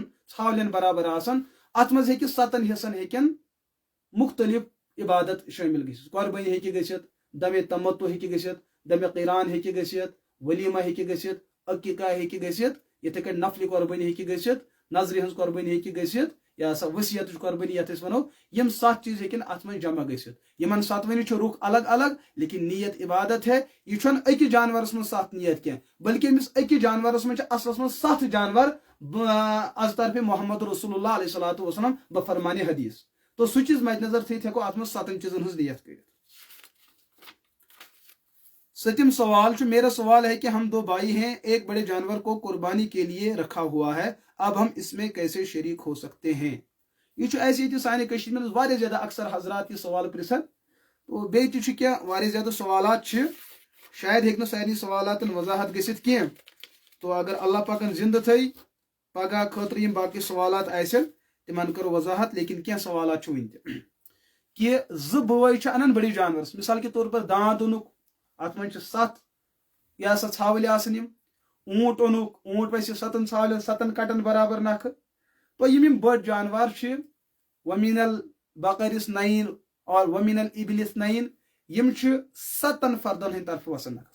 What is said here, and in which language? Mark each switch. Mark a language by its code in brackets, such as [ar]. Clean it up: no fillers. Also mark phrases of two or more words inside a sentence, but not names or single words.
[ks] ژھاوٕلٮ۪ن برابر آسان اتھ منٛز ہیٚکہِ 7 حصن ہیٚکن مختلف عبادت شٲمِل گٔژھِتھ قۄربٲنی ہیٚکہِ گٔژھِتھ دمے تمتُع ہیٚکہِ گٔژھِتھ دمے قیران ہیٚکہِ گٔژھِتھ ولیٖمہ ہیٚکہِ گٔژھِتھ عقیٖقہ ہیٚکہِ گٔژھِتھ یِتھے کٔنۍ نفلہِ قۄربٲنی ہیٚکہِ گٔژھِتھ نظرِ ہٕنٛز قۄربٲنی ہیٚکہِ گٔژھِتھ یا سا ؤصیتٕچ قۄربٲنی یتھ أسۍ ونو یِم 7 چیٖز ہیٚکن اتھ منٛز جمع گٔژھِتھ یِمن 7ؤنی چھُ رُخ الگ الگ لیکن نیت عبادت ہے یہِ چھُنہٕ أکِس جانورس منٛز 7 نیت کینٛہہ بلکہِ أمِس أکِس جانورس منٛز چھِ اصلس منٛز 7 جانور از طرفِ محمد رسول اللہ علیہ الصلوۃ والسلام بفرمانِ حدیث تو سُہ چیٖز مد نظر تھٲیِتھ ہیٚکو اتھ منٛز 7 چیٖزن ہٕنٛز نیت کٔرِتھ 7م سوال چھُ [ur] میرا سوال ہے کہ ہم 2 بھائی ہیں ایک بڑے جانور کو قربانی کے لیے رکھا ہوا ہے اب ہم اس میں کیسے شریک ہو سکتے [ks] ہیں یہ چھُ اَسہِ ییٚتہِ سانہِ کٔشیٖرِ منٛز واریاہ زیادٕ اکثر حضرات یہِ سوال پرژھان تو بیٚیہِ تہِ چھُ کینٛہہ واریاہ زیادٕ سوالات چھِ شاید ہیٚکہِ نہٕ سارنٕے سوالاتن وضاحت گٔژھِتھ کینٛہہ تو اگر اللہ پاکن زندٕ تھٲے پگہہ خٲطرٕ یِم باقٕے سوالات آسن تِمن کرو وضاحت لیکن کینٛہہ سوالات چھُ وُنہِ تہِ کہ 2 بٲے چھِ انان بٔڑِس جانورس [ur] مثال کے طور پر [ks] داند اوٚنُکھ اتھ منٛز چھِ 7 یا سا ژھاوٕلۍ آسان یِم اوٗنٹ اوٚنُکھ اوٗنٹ پَزِ 7 ژھاوٕلٮ۪ن 7 کٹن برابر نکھٕ تو یِم بٔڑ جانور چھِ ومین البقرس 9 اور ومین الابلس 9 یِم چھِ 7 فردن ہٕنٛدِ طرفہٕ وسان نکھٕ